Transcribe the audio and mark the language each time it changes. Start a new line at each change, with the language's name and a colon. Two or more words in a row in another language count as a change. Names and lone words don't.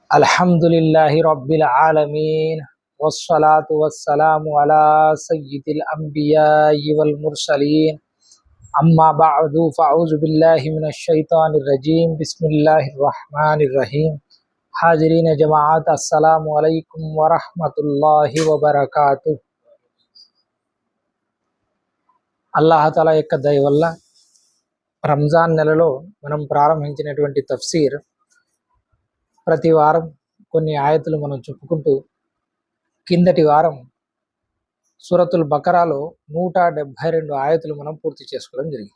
Arabic: الحمد لله رب العالمين والصلاة والسلام على سيد الأنبياء والمرسلين أما بعد فأعوذ بالله من الشيطان الرجيم بسم الله الرحمن الرحيم.
Urdu: حاضرین جماعت
Arabic: السلام عليكم ورحمة الله وبركاته.
Telugu: అల్లాహ్ తఆలా యొక్క దయ వల్ల రంజాన్ నెలలో మనం ప్రారంభించినటువంటి తఫ్సీర్ ప్రతి వారం కొన్ని ఆయతులు మనం చెప్పుకుంటూ కిందటి వారం సూరతుల్ బకరాలో 172 ఆయతులు మనం పూర్తి చేసుకోవడం జరిగింది.